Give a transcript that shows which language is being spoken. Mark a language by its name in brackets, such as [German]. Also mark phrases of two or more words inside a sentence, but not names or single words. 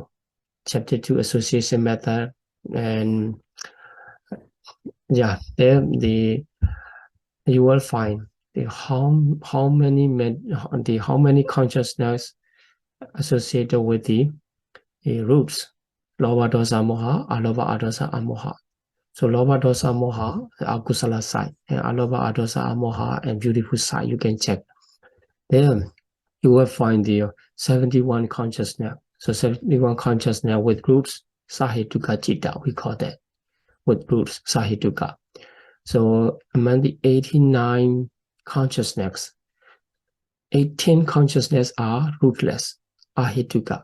[English] Chapter 2 association method, and yeah, there you will find how many consciousness associated with the roots. [Pali] Lobha dosa moha, alobha adosa amoha. So lobha dosa moha, akusala [English] side, and [Pali] alobha adosa amoha, [English] and beautiful side. You can check. Then you will find the 71 consciousness. So 71 consciousness with roots [Pali] Sahituka Chitta, [English] we call that, with roots Sahituka. So among the 89 consciousness, 18 consciousness are rootless, Ahituka.